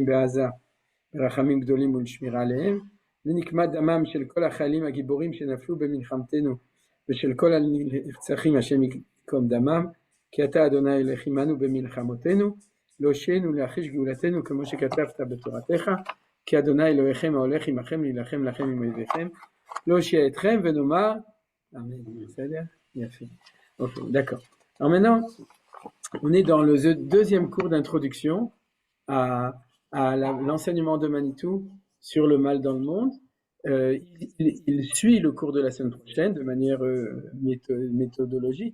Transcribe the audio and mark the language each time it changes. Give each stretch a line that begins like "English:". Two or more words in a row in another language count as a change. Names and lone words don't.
Hebrew: Be'aza ברחמים גדולים ולשמירה עליהם, לנקמת דמם של כל החיילים הגיבורים שנפלו במלחמתנו, ושל כל הנרצחים השם יקום דמם, כי אתה אדוני ילך עמנו במלחמותינו, להושיענו להחיש גאולתנו כמו שכתבת בתורתך, כי אדוני אלוהיכם ההולך עמכם להילחם לכם עם אויביכם, להושיע אתכם ונאמר, אמן, בסדר? יפה.
French: Ok, d'accord. Alors maintenant, on est dans le deuxième cours d'introduction à l'enseignement de Manitou sur le mal dans le monde. Il suit le cours de la semaine prochaine de manière méthodologique.